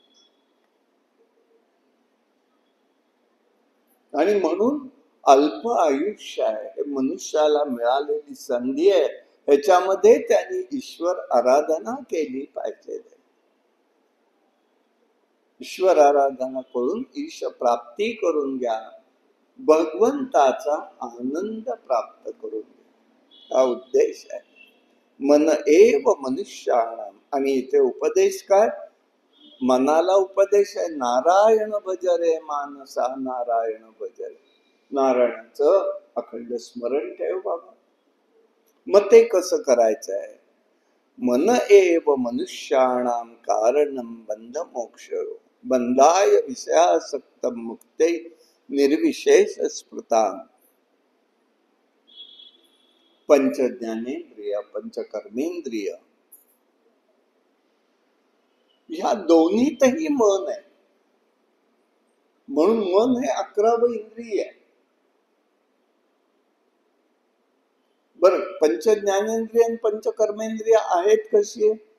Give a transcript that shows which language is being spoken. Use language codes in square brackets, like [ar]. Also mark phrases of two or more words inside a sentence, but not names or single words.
[mr] आणि म्हणून अल्प आयुष्य आहे, मनुष्याला मिळालेली संधी आहे, ह्याच्यामध्ये त्यांनी ईश्वर आराधना केली पाहिजे. ईश्वर आराधना करून ईश प्राप्ती करून घ्या, भगवंताचा आनंद प्राप्त करून घ्या, हा उद्देश आहे. [sa] मन एव मनुष्याणाम. [mr] आणि इथे उपदेश काय? मनाला उपदेश आहे, नारायण भज रे मानसा, नारायण भज रे. नारायणाचं अखंड स्मरण ठेव बाबा. मग ते कसं करायचं आहे? [sa] मन एव मनुष्याणाम कारणम बंध मोक्ष, बंधाय विषयासक्त मुक्ते निर्विशेष स्मृता. [mr] पंचज्ञानेंद्रिय, पंचकर्मेंद्रिय, ह्या दोन्हीतही मन आहे. म्हणून मन हे 11वं इंद्रिय आहे. बर, पंचज्ञानेंद्रिय आणि पंचकर्मेंद्रिय आहेत कशी?